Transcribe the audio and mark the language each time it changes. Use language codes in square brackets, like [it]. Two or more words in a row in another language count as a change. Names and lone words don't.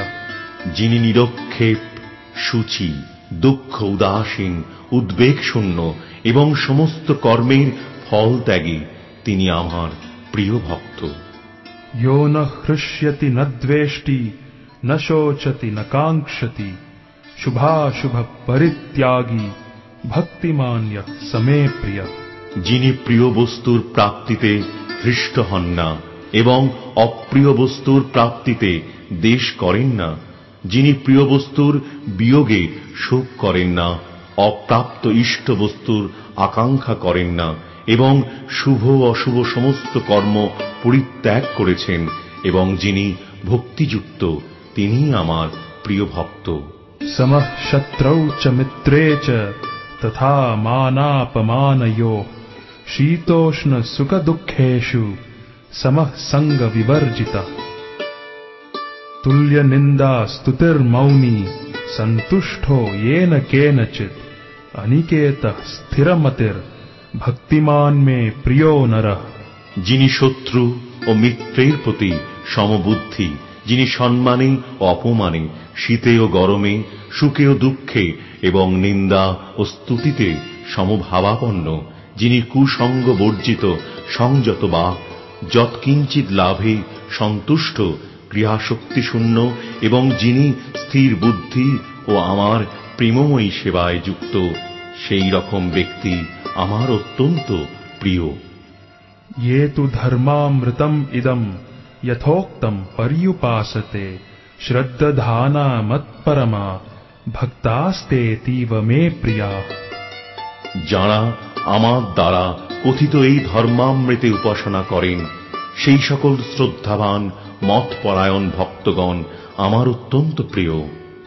[bn] যিনি নিরক্ষেপ, শুচি, দুঃখ উদাসীন, উদ্বেগ শূন্য এবং সমস্ত কর্মের ফল ত্যাগী, তিনি আমার প্রিয় ভক্ত। [sa] यो न हृष्यति न द्वेष्टि न शोचति न काङ्क्षति शुभाशुभ परित्यागी भक्तिमान्यः समे प्रियः। [bn] যিনি প্রিয় বস্তুর প্রাপ্তিতে হৃষ্ট হন না এবং অপ্রিয় বস্তুর প্রাপ্তিতে দ্বেষ করেন না, যিনি প্রিয় বস্তুর বিয়োগে শোক করেন না, অপ্রাপ্ত ইষ্ট বস্তুর আকাঙ্ক্ষা করেন না এবং শুভ অশুভ সমস্ত কর্ম পরিত্যাগ করেছেন এবং যিনি ভক্তিযুক্ত, তিনিই আমার প্রিয় ভক্ত। [sa] समः शत्रौ च मित्रे च तथा मानापमानयोः शीतोष्ण सुख दुःखेषु समः संग विवर्जितः। तुल्य निंदा स्तुतिर्मौनी संतुष्टो येन केनचित् अनिकेतः स्थिरमतिर् भक्तिमान में प्रियो नरः। [bn] যিনি শত্রু ও মিত্রের প্রতি সমবুদ্ধি, যিনি সম্মানে ও অপমানে, শীতে ও গরমে, সুখে ও দুঃখে এবং নিন্দা ও স্তুতিতে সমভাবাপন্ন, যিনি কুসঙ্গ বর্জিত, সংযত বা যৎকিঞ্চিৎ লাভে সন্তুষ্ট, ক্রিয়াশক্তিশূন্য এবং যিনি স্থির বুদ্ধি ও আমার প্রেমময়ী সেবায় যুক্ত, সেই রকম ব্যক্তি আমার অত্যন্ত প্রিয়। [sa] ये तु धर्मामृतम् इदम् यथोक्तम् पर्युपासते श्रद्धाना मत्परमा भक्तास्तेतीव मे प्रिया। [bn] যারা আমার দ্বারা কথিত এই ধর্মামৃতে উপাসনা করেন, সেই সকল শ্রদ্ধাবান মতপরায়ণ ভক্তগণ আমার অত্যন্ত প্রিয়।